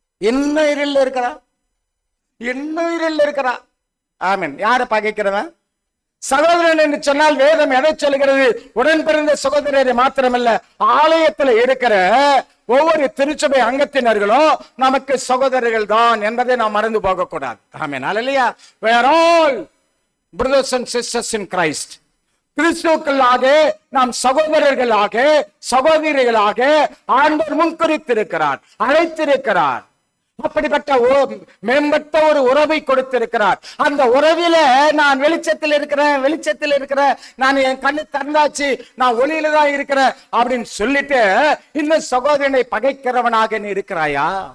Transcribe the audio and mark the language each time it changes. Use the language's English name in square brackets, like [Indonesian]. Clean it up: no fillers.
[Tamil] இன்னும் இருள் இருக்கிறான், இன்னும் இருள் இருக்கிறான். ஆமென். யாரை பகைக்கிறவன்? சகோதரன் என்று சொன்னால் வேதம் எதை சொல்கிறது? உடன் பிறந்த சகோதரரை மாத்திரமல்ல, ஆலயத்தில் இருக்கிற ஒவ்வொரு திருச்சபை அங்கத்தினர்களும் நமக்கு சகோதரர்கள் தான் என்பதை நாம் மறந்து போக கூடாது. ஆமென், அல்லேலூயா. [English] We are all brothers and sisters in Christ. [Tamil] கிறிஸ்துவுக்குள்ளாக நாம் சகோதரர்களாக சகோதரிகளாக ஆண்டவர் முன்குறித்திருக்கிறார், அழைத்திருக்கிறார். அப்படிப்பட்ட மேம்பட்ட ஒரு உறவை கொடுத்திருக்கிறார். அந்த உறவில நான் வெளிச்சத்தில் இருக்கிறேன், நான் என் கண்ணு திறந்தாச்சு, நான் ஒளியில தான் இருக்கிறேன் அப்படின்னு சொல்லிட்டு இந்த சகோதரனை பகைக்கிறவனாக நீ இருக்கிறாயா?